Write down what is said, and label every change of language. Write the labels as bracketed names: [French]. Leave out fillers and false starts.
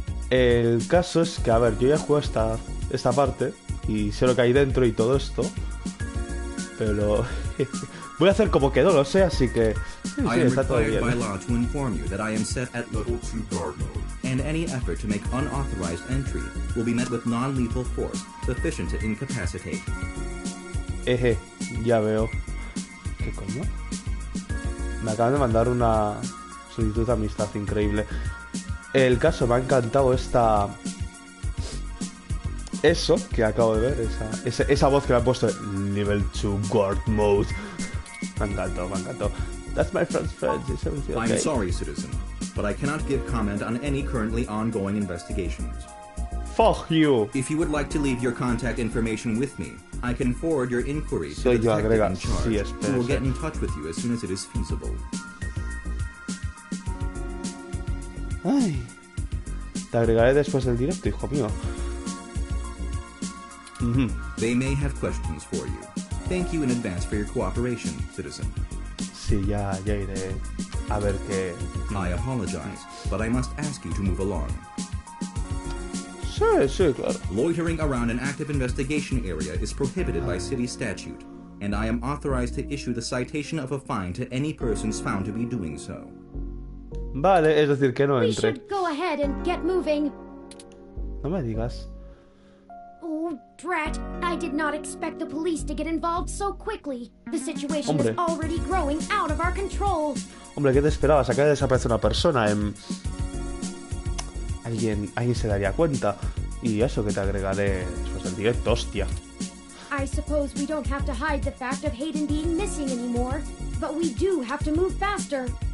[Spanish] El caso es que, a ver, yo ya jugué esta parte y sé lo que hay dentro y todo esto, pero voy a hacer como que no lo sé, así que sí, está todo bien. [English] I am required by law to inform you that I am set at level 2 guard mode, and any effort to make unauthorized entry will be met with non-lethal force sufficient to incapacitate. [Spanish] Ya veo. ¿Qué coño? Me acaban de mandar una solicitud de amistad increíble. El caso, me ha encantado eso que acabo de ver, esa voz que me ha puesto Level 2 Guard Mode. Me encantó. [English] That's my friend's friend. Is everything okay? I'm sorry, citizen, but I cannot give comment on any currently ongoing investigations. Fuck you. If you would like to leave your contact information with me, I can forward your inquiry to the detective in charge, who will get in touch with you as soon as it is feasible. [Spanish] Ay, te agregaré después del directo, hijo mío. [English] They may have questions for you. Thank you in advance for your cooperation, citizen. [Spanish] Sí, ya iré a ver qué... [English] I apologize, but I must ask you to move along. [Spanish] Sí, claro. [English] Loitering around an active investigation area is prohibited by city statute, and I am authorized to issue the citation of a fine to any persons found to be doing so. [Spanish] Vale, es decir, que no [English] We [Spanish] entre. [English] should go ahead and get moving. [Spanish] No me digas. [English] Oh, drat. I did not expect the police to get involved so quickly. The situation [Spanish] Hombre. [English] is already growing out of our control. [Spanish] Hombre, ¿qué te esperabas? Acaba de desaparecer una persona. alguien se daría cuenta. Y eso que te agregaré después del directo, hostia. [English] I suppose we don't have to hide the fact of Hayden being missing anymore, but we do have to move faster.